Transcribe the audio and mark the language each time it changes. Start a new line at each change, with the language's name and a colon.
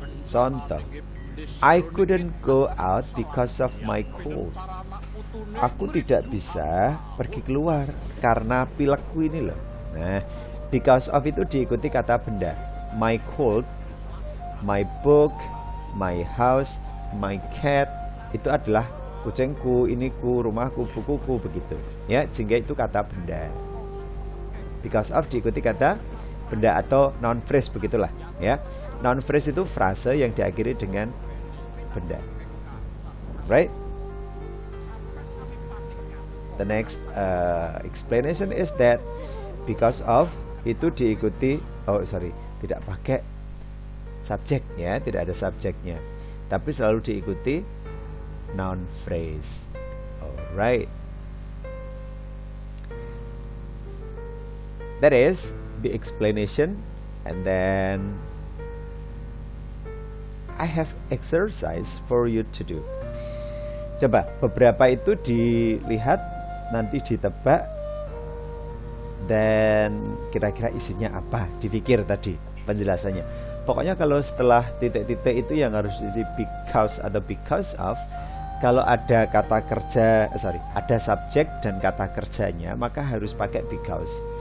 English: Contoh, I couldn't go out because of my cold.
Indonesian: Aku tidak bisa pergi keluar karena pilekku ini loh. Nah, because of itu diikuti kata benda.
English: my coat, my book, my house, my cat,
Indonesian: itu adalah kucingku, iniku, rumahku, bukuku, begitu. Ya, sehingga itu kata benda. Because of diikuti kata benda atau noun phrase, begitulah. Ya, noun phrase itu frase yang diakhiri dengan benda.
English: Right? The next explanation is that
Indonesian: because of itu diikuti, tidak pakai subjek ya, tidak ada subjeknya, tapi selalu diikuti noun phrase.
English: Alright, that is the explanation. And then I have exercise for you to do.
Indonesian: Coba beberapa itu dilihat, nanti ditebak, dan kira-kira isinya apa, dipikir tadi penjelasannya. Pokoknya kalau setelah titik-titik itu yang harus diisi because atau because of. Kalau ada kata kerja, ada subjek dan kata kerjanya, maka harus pakai because.